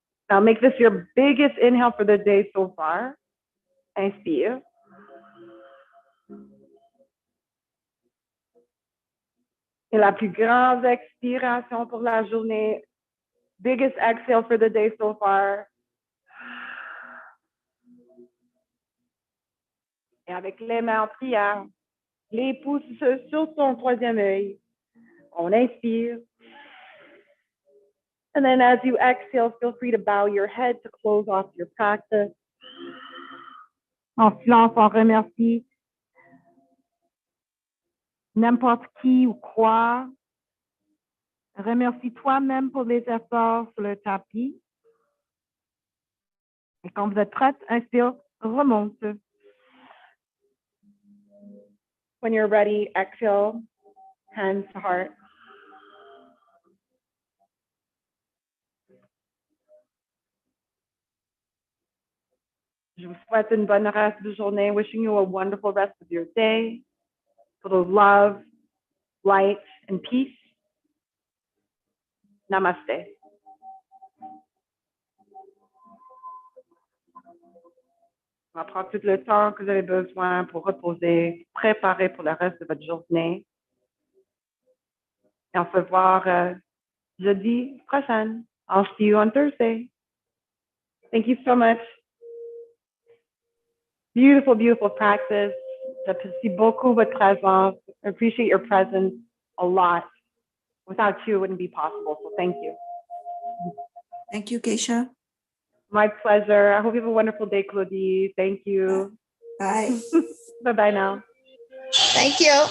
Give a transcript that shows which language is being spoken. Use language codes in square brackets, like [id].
[en] Now make this your biggest inhale for the day so far. Inspire. [fr] Et la plus grande expiration pour la journée. [en] Biggest exhale for the day so far. [fr] Et avec les mains en prière, les pouces sur ton troisième œil. On inspire. [en] And then as you exhale, feel free to bow your head to close off your practice. [fr] En silence, on remercie n'importe qui ou quoi. Remercie toi-même pour les efforts sur le tapis. Et quand vous êtes prête, inspire, remonte. [en] When you're ready, exhale, hands to heart. [fr] Je vous souhaite une bonne reste de journée. [en] Wishing you a wonderful rest of your day, full of love, light, and peace. Namaste. [fr] On va prendre tout le temps que vous avez besoin pour reposer, préparer pour le reste de votre journée. Et on se voit jeudi prochain. [en] I'll see you on Thursday. Thank you so much. Beautiful, beautiful practice. J'apprécie beaucoup votre présence. I appreciate your presence a lot. Without you, it wouldn't be possible. So thank you. Thank you, Keisha. My pleasure. I hope you have a wonderful day, Claudie. Thank you. Bye. Bye-bye now. Thank you.